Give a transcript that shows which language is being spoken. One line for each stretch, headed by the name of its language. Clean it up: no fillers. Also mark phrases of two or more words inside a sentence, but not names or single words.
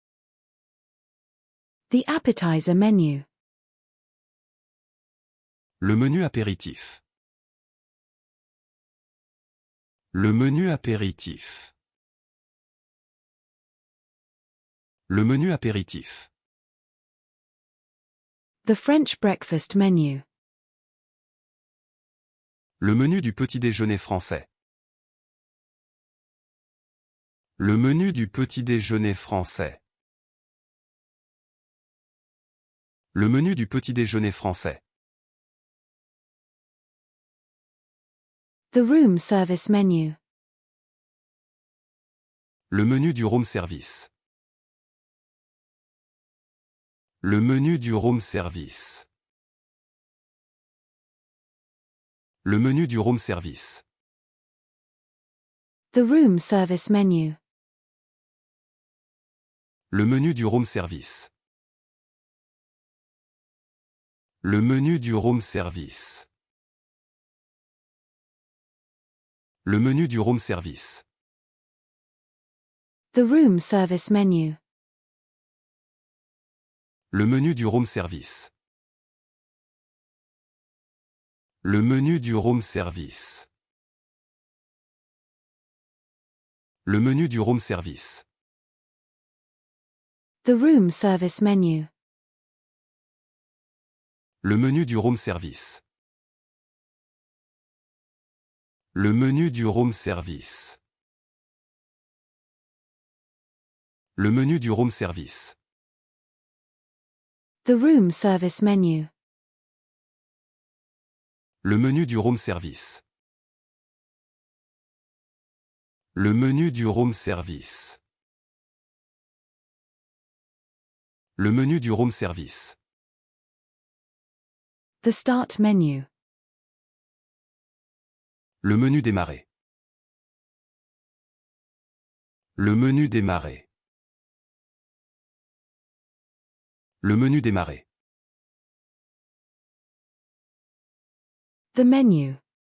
English: The appetizer menu.
French: Le menu apéritif. Le menu apéritif. Le menu apéritif.
English: The French breakfast menu.
French: Le menu du petit-déjeuner français. Le menu du petit-déjeuner français. Le menu du petit-déjeuner français.
English: The room service menu.
French: Le menu du
English: room service.
French: Le menu du
English: room service.
French: Le menu du
English: room service. The room service menu.
French: Le menu du
English: room service.
French: Le menu du
English: room service.
French: Le menu du
English: room service. The room service menu.
French: Le menu du
English: room service.
French: Le menu du
English: room service.
French: Le menu du
English: room service. The room service menu.
French: Le menu du
English: room service.
French: Le menu du
English: room service.
French: Le menu du
English: room service. The room service menu.
French: Le menu du
English: room service.
French: Le menu du
English: room service.
French: Le menu du
English: room service. The start menu.
French: Le menu démarrer. Le menu démarrer. Le menu démarrer.
English: The menu.